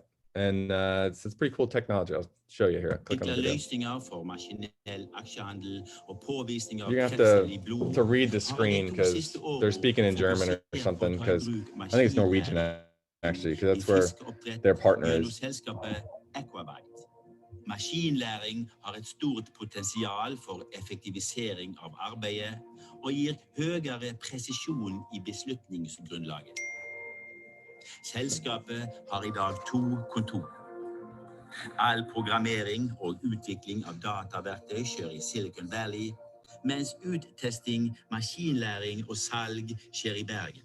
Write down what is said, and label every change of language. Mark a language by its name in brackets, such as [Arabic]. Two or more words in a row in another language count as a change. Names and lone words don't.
[English] And it's pretty cool technology. I'll show you here. I'll click on the video. You're gonna have to read the screen because they're speaking in German or something, because I think it's Norwegian actually, because that's where their partner is. [Norwegian] Maskinlæring har et stort potensial for effektivisering av arbeidet og gir høyere presisjon i beslutningsgrunnlaget. Selskapet har i dag 2 kontor. All programmering og utvikling av dataverktøy skjer i Silicon Valley, mens uttesting, maskinlæring og salg skjer i Bergen.